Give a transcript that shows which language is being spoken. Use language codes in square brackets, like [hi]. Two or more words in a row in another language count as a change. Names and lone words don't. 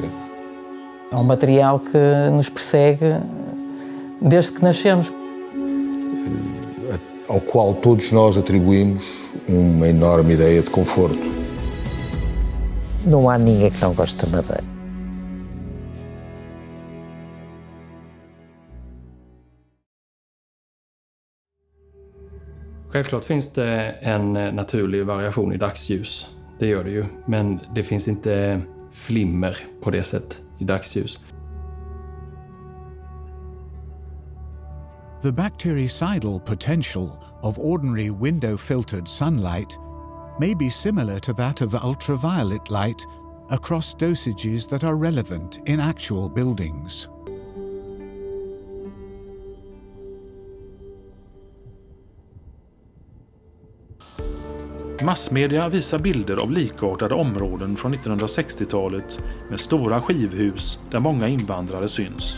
[pt] É um material que nos persegue desde que nascemos. Ao qual todos nós atribuímos uma enorme ideia de conforto. Não há ninguém que não goste de madeira. [sv] Självklart finns det en naturlig variation i dagsljus. Det gör det ju. Men det finns inte flimmer på det sätt i dagsljus. [en] The bactericidal potential of ordinary window-filtered sunlight may be similar to that of ultraviolet light across dosages that are relevant in actual buildings. [sv] Massmedia visar bilder av likartade områden från 1960-talet med stora skivhus där många invandrare syns.